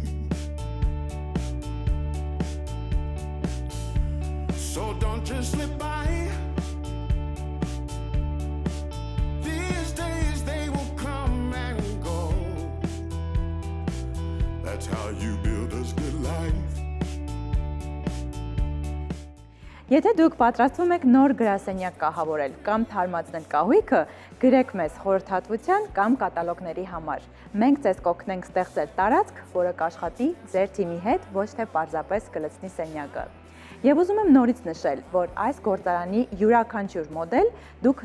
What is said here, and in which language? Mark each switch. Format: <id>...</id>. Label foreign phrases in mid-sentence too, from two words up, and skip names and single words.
<en>So don't just slip by. These days they will come and go. That's how you build a good life.</en> <hy>Եթե դուք պատրաստվում եք նոր գրասենյակ կահավորել կամ թարմացնել կահույքը, գրեք մեզ խորհրդատվության կամ կատալոգների համար։ Մենք ձեզ կօգնենք ստեղծել տարածք, որը կաշխատի ձեր թիմի հետ, ոչ թե պարզապես կլցնի սենյակը։ Եվ ուզում եմ նորից նշել, որ այս գործարանի յուրաքանչյուր մոդել դուք</hy>